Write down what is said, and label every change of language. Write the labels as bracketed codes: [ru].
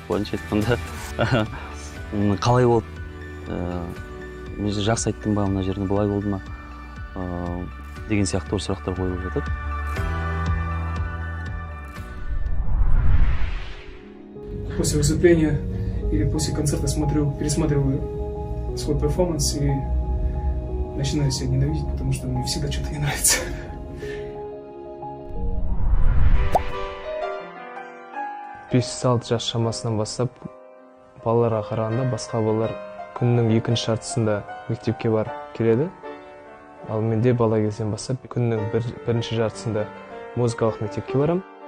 [kk] Былайша айтқанда қалай болды? Мен жақсы айттым ба, мына жерде былай болды ма? Деген сияқты сұрақтар қойылып жатады. [ru] После выступления или после концерта пересматриваю свой перформанс и начинаю себя ненавидеть, потому что мне всегда что-то не нравится. [kk] Бес-алты жас шамасынан бастап балаларға қарағанда басқа балалар күннің екінші жартысында мектепке барып келеді. Ал менде бала кезден бастап күннің бірінші жартысында музыкалық мектепке барам.